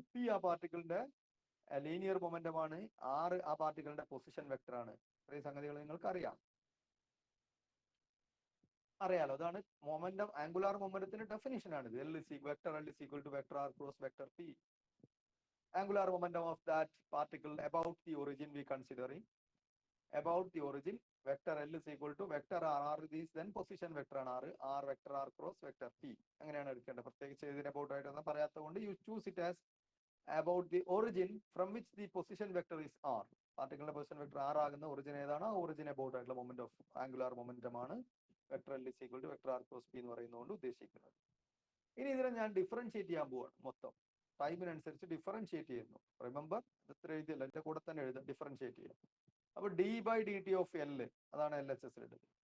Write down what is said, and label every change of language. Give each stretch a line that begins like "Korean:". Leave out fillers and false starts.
Malayalam: P ആ പാർട്ടിക്കിളിന്റെ linear momentum ആണ്. R ആ പാർട്ടിക്കിളിന്റെ പൊസിഷൻ വെക്ടർ ആണ്. ഇത്രയും സംഗതികൾ നിങ്ങൾക്ക് അറിയാം. അറിയാലോ, അതാണ് മൊമെന്റം, ആംഗുലാർ മൊമെന്റത്തിന്റെ ഡെഫിനിഷൻ ആണ് ഇത്.
English: Vector L is equal to vector R cross vector P. Angular momentum of that particle about the origin we considering. about the origin, vector L is equal to vector R. R is then position vector
Malayalam: ആണ്
English: R. R vector R cross vector P.
Malayalam: അങ്ങനെയാണ് എടുക്കേണ്ടത്. പ്രത്യേകിച്ച് ഇതിന്
English: about
Malayalam: ആയിട്ടൊന്നും പറയാത്തത് കൊണ്ട്
English: you choose it as about the origin from which the position vector is R.
Malayalam: പാർട്ടിക്കിളിന്റെ position vector R ആകുന്ന origin ഏതാണ്? ആ ഒറിജിൻ about ആയിട്ടുള്ള മൊമെന്റ് ഓഫ് ആംഗുലാർ മൊമെന്റം ആണ് vector L
English: is equal to vector R cross P
Malayalam: എന്ന് പറയുന്നതുകൊണ്ട് ഉദ്ദേശിക്കുന്നത്. ഇനി ഇതിനെ ഞാൻ ഡിഫറൻഷിയേറ്റ് ചെയ്യാൻ പോവാണ്. മൊത്തം ടൈമിനനുസരിച്ച് ഡിഫറൻഷിയേറ്റ് ചെയ്യുന്നു. റിമെമ്പർ, ഇത്ര എഴുതിയല്ല, എന്റെ കൂടെ തന്നെ എഴുതാം, ഡിഫറൻഷിയേറ്റ് ചെയ്യാം. അപ്പൊ D by D T of L, അതാണ് എൽ എച്ച് എസ് എടുത്തത്.